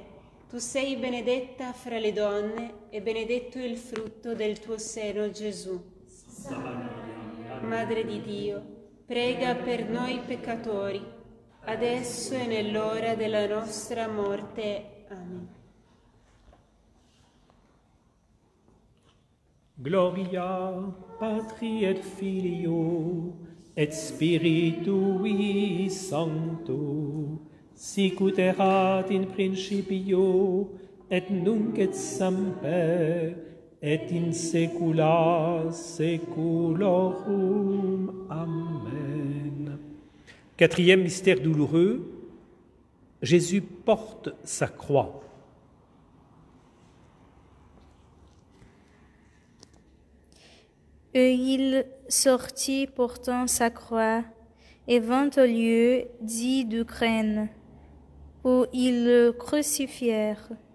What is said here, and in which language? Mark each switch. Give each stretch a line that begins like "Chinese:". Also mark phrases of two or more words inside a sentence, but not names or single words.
Italian: Tu sei benedetta fra le donne, e benedetto il frutto del tuo seno, Gesù. Madre di Dio, prega per noi peccatori, adesso e nell'ora della nostra morte. Amen.
Latin: Gloria Patri et Filio et Spiritui Sancto, sicut erat in principio et nunc et semper et in saecula saeculorum. Amen.
French: Quatrième mystère douloureux, Jésus porte sa croix. Et il sortit portant sa croix et vint au lieu dit d'Ukraine, où ils le crucifièrent.